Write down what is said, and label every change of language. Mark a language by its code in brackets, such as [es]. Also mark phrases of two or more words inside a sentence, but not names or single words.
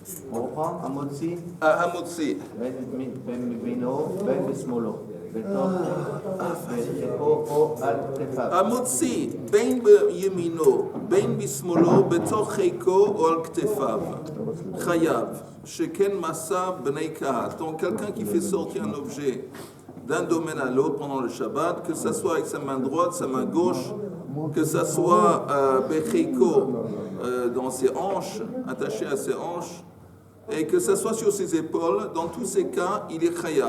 [fr] On reprend, [he] המוציא, המוציא. בין מימינו, בין בשמאלו. בתוך חיקו או על כתפיו. המוציא בין בימינו, בין בשמאלו, בתוך חיקו או על כתפיו. חייב, שכן מסע בני קהת. [fr] Donc quelqu'un qui fait sortir un objet d'un domaine à l'autre pendant le Shabbat, que ce soit avec sa main droite, sa main gauche, que ce soit bechiko dans ses hanches, attaché à ses hanches, et que ce soit sur ses épaules, dans tous ces cas, il est chayav.